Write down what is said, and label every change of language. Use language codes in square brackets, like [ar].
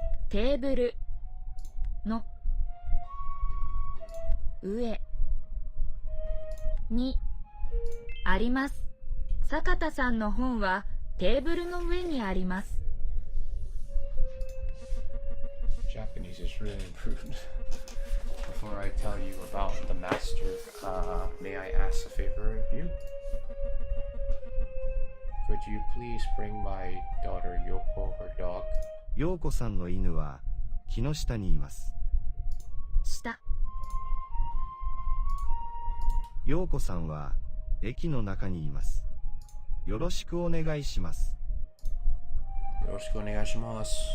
[ja] テーブルの上にあります。坂田さんの本はテーブルの上にあります。 [en] Japanese is really improved. Before I tell you about the master, may I ask a favor of you? Could you please bring my daughter Yoko her dog? [ja] 陽子さんの犬は木の下にいます。下。陽子さんは駅の中にいます。よろしくお願いします。よろしくお願いします。